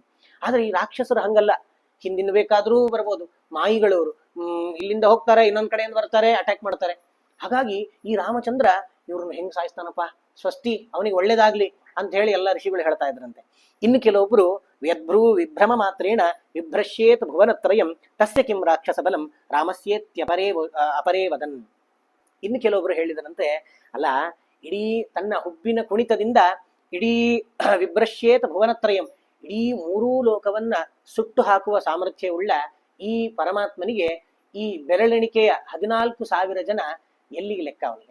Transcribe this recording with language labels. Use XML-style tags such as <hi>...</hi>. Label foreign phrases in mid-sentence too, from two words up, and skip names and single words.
<kn>ಆದ್ರೆ ಈ ರಾಕ್ಷಸರು ಹಂಗಲ್ಲ, ಹಿಂದಿನ ಬೇಕಾದ್ರೂ ಬರ್ಬೋದು. ಮಾಯಿಗಳವರು ಇಲ್ಲಿಂದ ಹೋಗ್ತಾರೆ, ಇನ್ನೊಂದ್ ಕಡೆಯಿಂದ ಬರ್ತಾರೆ, ಅಟ್ಯಾಕ್ ಮಾಡ್ತಾರೆ. ಹಾಗಾಗಿ ಈ ರಾಮಚಂದ್ರ ಇವ್ರನ್ನ ಹೆಂಗ್ ಸಾಯಿಸ್ತಾನಪ್ಪ, ಸ್ವಸ್ತಿ ಅವನಿಗೆ ಒಳ್ಳೇದಾಗ್ಲಿ ಅಂತ ಹೇಳಿ ಎಲ್ಲ ಋಷಿಗಳು ಹೇಳ್ತಾ ಇದ್ರಂತೆ. ಇನ್ನು ಕೆಲವೊಬ್ರು</kn> <sa>ವ್ಯದ್ಭ್ರೂ ವಿಭ್ರಮ ಮಾತ್ರೇಣ ವಿಭ್ರಶ್ಯೇತ್ ಭುವನತ್ರಯಂ ತಸ್ಯ ಕಿಂ ರಾಕ್ಷಸ ಬಲಂ ಅಪರೇ ವದನ್.</sa> <kn>ಇನ್ನು ಕೆಲವೊಬ್ರು ಹೇಳಿದರಂತೆ, ಅಲ್ಲ, ಇಡೀ ತನ್ನ ಹುಬ್ಬಿನ ಕುಣಿತದಿಂದ ಇಡೀ</kn> <sa>ವಿಭ್ರಶ್ಯೇತ್ ಭುವನತ್ರಯಂ,</sa> <kn>ಇಡೀ 3 ಲೋಕವನ್ನ ಸುಟ್ಟು ಹಾಕುವ ಸಾಮರ್ಥ್ಯವುಳ್ಳ ಈ ಪರಮಾತ್ಮನಿಗೆ ಈ ಬೆರಳೆಣಿಕೆಯ 14,000 ಜನ ಎಲ್ಲಿಗೆ ಲೆಕ್ಕ ಅವನಿಗೆ.</kn>